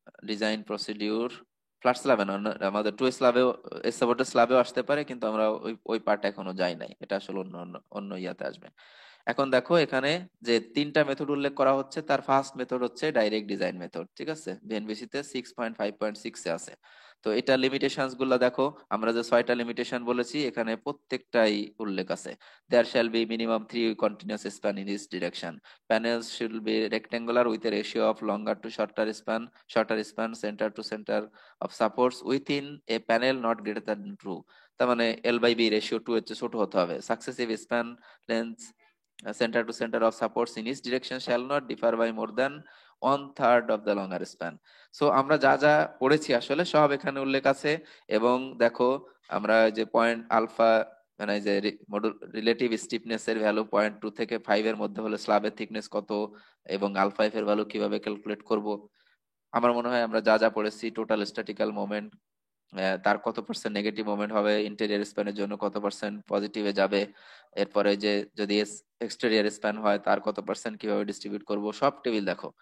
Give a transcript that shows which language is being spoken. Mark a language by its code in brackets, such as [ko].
[bn] Design procedure flat স্ল্যাবে না, আমাদের two স্ল্যাবেও S supported স্ল্যাবেও আসতে পারে, কিন্তু আমরা ওই ওই পার্ট এখনো যাই নাই, এটা আসলে অন্য অন্য অন্য ইয়াতে আসবে। এখন দেখো এখানে যে তিনটা মেথড উল্লেখ করা হচ্ছে, তার ফার্স্ট মেথড হচ্ছে ডাইরেক্ট ডিজাইন মেথড, ঠিক আছে, বিএনবিসি তে 6.5.6 এ আছে। তো এটা লিমিটেশনস গুলা দেখো, আমরা যে 6টা লিমিটেশন বলেছি এখানে প্রত্যেকটাই উল্লেখ আছে। [en] There shall be minimum 3 continuous span in each direction, panels should be rectangular with a ratio of longer to shorter span center to center of supports within a panel not greater than 2। [bn] তার মানে L/B ratio 2 এর চেয়ে ছোট হতে হবে। [en] Successive span length center to center of supports in each direction shall not differ by more than 1/3 of the longer span। [bn] So আমরা যা যা পড়েছি আসলে সব এখানে উল্লেখ আছে। এবং দেখো আমরা যে পয়েন্ট আলফা, মানে যে রিলেটিভ স্টিফনেস এর ভ্যালু 0.2 থেকে 5 এর মধ্যে হলে স্ল্যাবের থিকনেস কত, এবং আলফা এফ এর ভ্যালু কিভাবে ক্যালকুলেট করব। আমার মনে হয় আমরা যা যা পড়েছি, টোটাল স্ট্যাটিক্যাল মোমেন্ট, তার কত পার্সেন্ট নেগেটিভ মোমেন্ট হবে, ইন্টেরিয়র স্প্যানের জন্য কত পার্সেন্ট পজিটিভে যাবে, এরপরে যে যদি এক্সটেরিয়র স্প্যান হয় তার কত পার্সেন্ট কিভাবে ডিস্ট্রিবিউট করব, সব টেবিল দেখো।